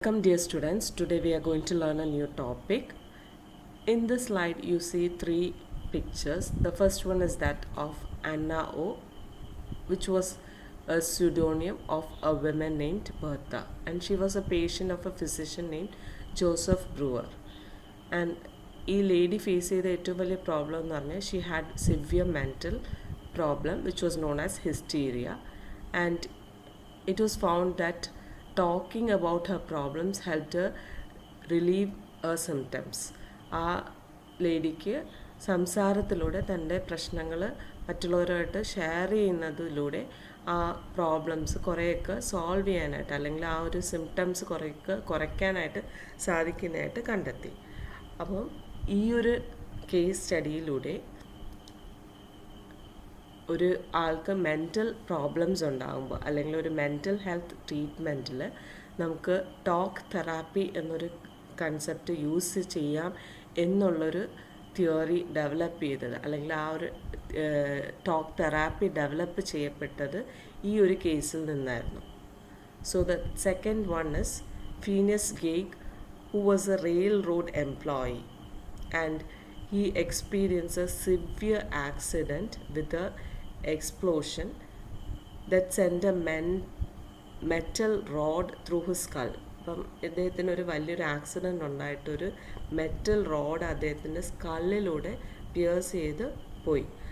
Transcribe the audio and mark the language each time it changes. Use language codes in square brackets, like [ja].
[en] Welcome dear students, today we are going to learn a new topic. In this slide you see three pictures. The first one is that of Anna O, which was a pseudonym of a woman named Bertha, and she was a patient of a physician named Joseph Brewer. And [ml] ഈ lady face ചെയ്ത ഏറ്റവും വലിയ problem എന്ന് പറഞ്ഞാൽ [en] She had severe mental problem which was known as hysteria and it was found that talking about her problems helped her relieve her symptoms. [ml] ആ ലേഡിക്ക് സംസാരത്തിലൂടെ തൻ്റെ പ്രശ്നങ്ങൾ മറ്റുള്ളവരുമായിട്ട് ഷെയർ ചെയ്യുന്നതിലൂടെ ആ പ്രോബ്ലംസ് കുറേയൊക്കെ സോൾവ് ചെയ്യാനായിട്ട് അല്ലെങ്കിൽ ആ ഒരു സിംറ്റംസ് കുറേയൊക്കെ കുറയ്ക്കാനായിട്ട് സാധിക്കുന്നതായിട്ട് കണ്ടെത്തി. അപ്പം ഈ ഒരു കേസ് സ്റ്റഡിയിലൂടെ ഒരു ആൾക്ക് മെൻ്റൽ പ്രോബ്ലംസ് ഉണ്ടാകുമ്പോൾ അല്ലെങ്കിൽ ഒരു മെൻ്റൽ ഹെൽത്ത് ട്രീറ്റ്മെൻറ്റിൽ നമുക്ക് ടോക്ക് തെറാപ്പി എന്നൊരു കൺസെപ്റ്റ് യൂസ് ചെയ്യാം എന്നുള്ളൊരു തിയറി ഡെവലപ്പ് ചെയ്തത് അല്ലെങ്കിൽ ആ ഒരു ടോക്ക് തെറാപ്പി ഡെവലപ്പ് ചെയ്യപ്പെട്ടത് ഈ ഒരു കേസിൽ നിന്നായിരുന്നു. [en] So the second one is Phineas Gage, who was a railroad employee and he experienced a severe accident with a explosion that sent a metal rod through his skull. [ml] അപ്പം ഇദ്ദേഹത്തിന് ഒരു വലിയൊരു accident ഉണ്ടായിട്ടൊരു metal road അദ്ദേഹത്തിൻ്റെ സ്കള്ളിലൂടെ Pierce ചെയ്ത് പോയി.